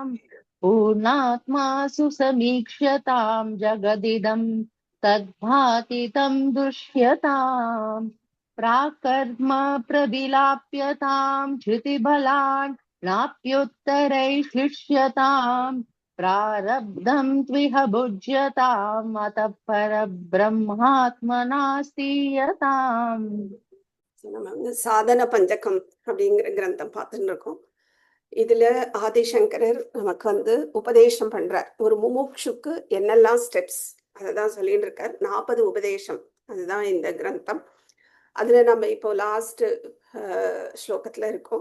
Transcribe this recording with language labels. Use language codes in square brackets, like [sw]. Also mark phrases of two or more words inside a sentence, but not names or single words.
[sa] पूर्णात्मासु समीक्ष्यतां जगदिदं तद्भाति तं दृश्यताम् प्राकर्म प्रविलाप्यतां धृतिबलान् नाप्योत्तरैः शिष्यताम् प्रारब्धं त्विह भुज्यताम् अतः परब्रह्मात्मनास्तीयताम्। [ta] நம்ம சாதன பஞ்சகம் அப்படிங்கிற கிரந்தம் பார்த்துட்டு இருக்கோம். இதுல ஆதிசங்கரர் நமக்கு உபதேசம் பண்றார். ஒரு முமுட்சுக்கு என்னெல்லாம் ஸ்டெப்ஸ் அததான் சொல்லிட்டு இருக்கார். 40 உபதேசம், அதுதான் இந்த கிரந்தம். அதுல நம்ம இப்போ லாஸ்ட் ஸ்லோகத்துல இருக்கோம்.